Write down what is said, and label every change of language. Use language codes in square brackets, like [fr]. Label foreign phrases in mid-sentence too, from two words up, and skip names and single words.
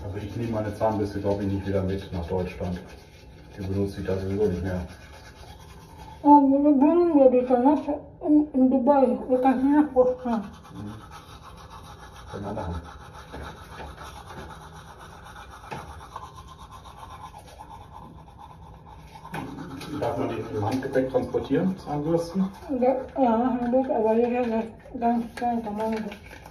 [de] ich nehme meine Zahnbürste, glaube ich, nicht wieder mit nach Deutschland. Die benutze ich da sowieso nicht mehr. [tl] Oh, binibili niya dito na in Dubai. Kasi na po siya. [de] Können wir machen. Darf man die im Handgepäck transportieren, Zahnbürsten? [tl] Ja, hindi. [de] Aber hier ganz klein kann man das.